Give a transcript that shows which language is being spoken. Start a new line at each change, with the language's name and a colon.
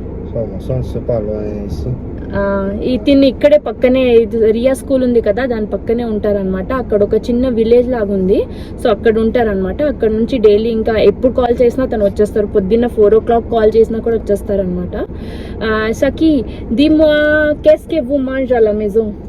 French: Somason, c'est pas loin ici.
Telugu: తిని ఇక్కడే పక్కనే రియా స్కూల్ ఉంది కదా, దాని పక్కనే ఉంటారనమాట. అక్కడ ఒక చిన్న విలేజ్ లాగా ఉంది, సో అక్కడ ఉంటారనమాట. అక్కడ నుంచి డైలీ ఇంకా ఎప్పుడు కాల్ చేసినా తను వచ్చేస్తారు. పొద్దున్న 4 o'clock కాల్ చేసినా కూడా వచ్చేస్తారనమాట. సఖీ
French: dis-moi qu'est-ce que vous mangez à la maison?